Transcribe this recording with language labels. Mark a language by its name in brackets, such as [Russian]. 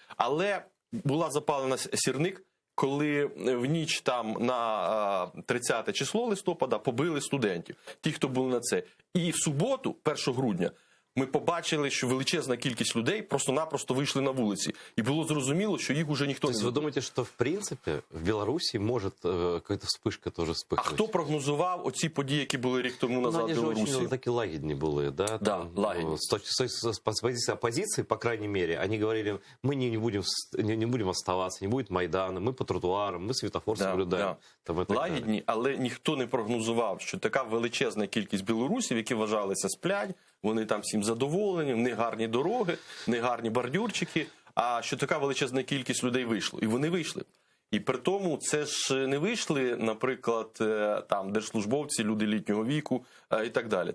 [Ukrainian] Але була запалена сірник, коли в ніч там на 30 число листопада побили студентів, ті, хто були на це. І в суботу, 1 грудня, ми побачили, що величезна кількість людей просто-напросто вийшли на вулиці. І було зрозуміло, що їх уже ніхто не... Тобто ви думаєте, що в принципі в Білорусі може якась вспишка теж вспихнути? А хто прогнозував оці події, які були рік тому назад в Білорусі? [Russian] Они же очень таки лагідні були, да? Да, лагідні. С позиции оппозиции, по крайней мере, они говорили, мы не будем оставаться, не будет Майдана, мы по тротуарам, мы светофор соблюдаем. [Ukrainian] Лагідні, але ніхто не прогнозував, що така величезна кількість білорусів, які вважалися сплять, вони там всім задоволені, в них гарні дороги, в них гарні бордюрчики, а що така величезна кількість людей вийшло. І вони вийшли. І при тому це ж не вийшли, наприклад, там держслужбовці, люди літнього віку і так далі.